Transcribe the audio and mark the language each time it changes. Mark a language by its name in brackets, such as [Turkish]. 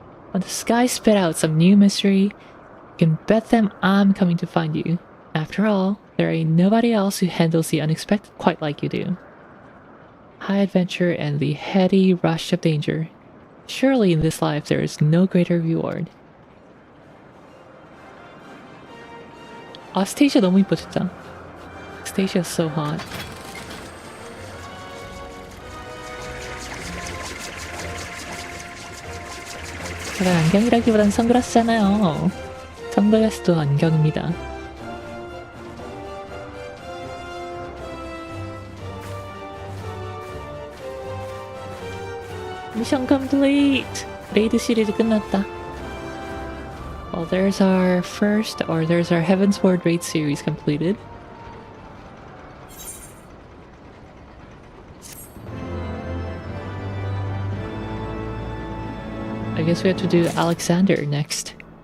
[English] When the sky spit out some new mystery, you can bet them I'm coming to find you. After all, there ain't nobody else who handles the unexpected quite like you do. High adventure and the heady rush of danger. Surely in this life there is no greater reward. [Korean] Stacia 너무 이뻐 진짜. [English] Stacio's so hot. [Korean] 제가 안경이라기보단 선글라스잖아요. 선글라스도 안경입니다. 미션 컴플리트! 레이드 시리즈 끝났다. [English] Well, there's our Heavensward raid series completed. I guess we have to do Alexander next.